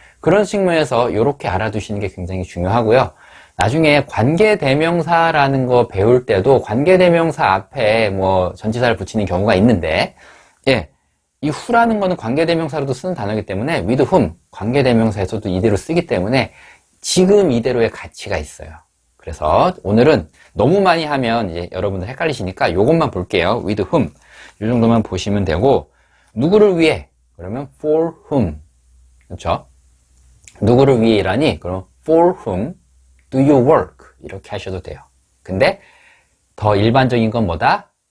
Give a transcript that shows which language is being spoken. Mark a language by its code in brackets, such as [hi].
[ko] 그런 측면에서 이렇게 알아두시는 게 굉장히 중요하고요. 나중에 관계대명사라는 거 배울 때도 관계대명사 앞에 뭐 전치사를 붙이는 경우가 있는데 이 who라는 거는 관계대명사로도 쓰는 단어이기 때문에 with whom 관계대명사에서도 이대로 쓰기 때문에 지금 이대로의 가치가 있어요. 그래서 오늘은 너무 많이 하면 이제 여러분들 헷갈리시니까 요것만 볼게요. with whom 이 정도만 보시면 되고 누구를 위해 그러면 for whom 그렇죠? 누구를 위해 일하니? 그럼 [en] for whom do you work? [ko] 이렇게 하셔도 돼요. 근데 더 일반적인 건 뭐다?